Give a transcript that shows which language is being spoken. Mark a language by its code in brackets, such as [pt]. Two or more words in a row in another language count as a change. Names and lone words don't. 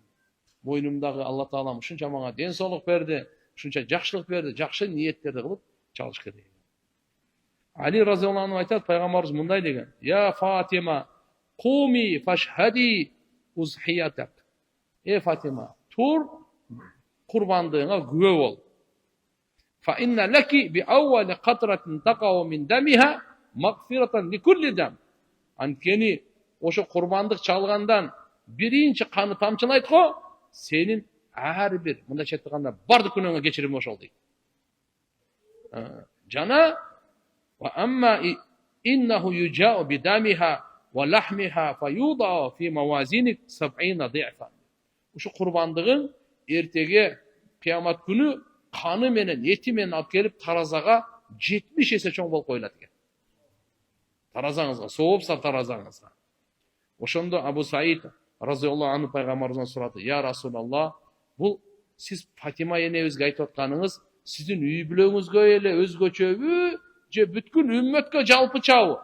[ky] Мойнумдагы Алла Таалам ушунча мага ден соолук берди, ушунча жакшылык берди, жакшы ниеттерди кылып чалыш керек. Али [ar] رضي الله عنه [ky] айтат, пайғамбарыбыз мындай деген: [ar] "يا فاطمة قومي فاشهدي أضحيتك." [ky] Фатима, тур курбандыгыңа күбө бол. [ar] فإن لك بأول قطرة تقطر من دمها مغفرة لكل دم. [ky] Анткени ошо курбандык чалгандан биринчи каны тамчылайт го, сенин ар бир мындайча айтканда бардык күнөөңө кечирим ошол дейт. [ar] Жана وأما إنه يجاء بدمها ولحمها فيوضع في موازينك 70 ضعفا. [ky] Ошо курбандыгың эртеге кыямат күнү каны менен, эти менен алып келип таразага 70 эсе чоң болуп коюлат экен. Таразаңызга, соопсар таразаңызга. Ошондо Абу Саид [ar] رضي الله عنه [ky] пайгамбарыбыздан сурады: [ar] "يا رسول الله, [ky] бул сиз Фатима энебизге айтып атканыңыз сиздин үй бүлөңүзгө эле өзгөчөбү, же бүткүл үммөткө жалпычабы?"